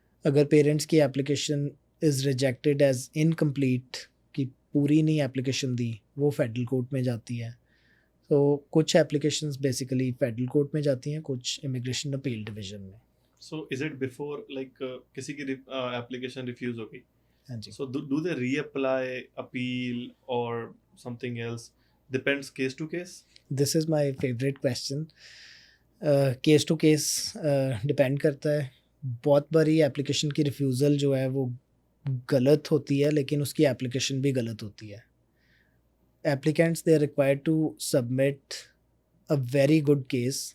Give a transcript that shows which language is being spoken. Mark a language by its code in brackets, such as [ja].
[hi] अगर पेरेंट्स की application [en] is rejected as incomplete, [hi] कि पूरी नहीं एप्लीकेशन दी, वो फेडरल कोर्ट में जाती है। तो कुछ एप्लीकेशंस बेसिकली फेडरल कोर्ट में जाती हैं, कुछ इमिग्रेशन अपील डिवीज़न में। [en] so is it before like [hi] किसी की एप्लीकेशन रिफ्यूज हो गई, हाँ जी। [en] so do they reapply, appeal or something else? Depends case to case. This is my favourite question. Case to case depend [hi] करता है। बहुत बारी एप्लीकेशन की रिफ्यूज़ल जो है वो गलत होती है, लेकिन उसकी एप्लीकेशन भी गलत होती है। [en] Applicants they are required to submit a very good case.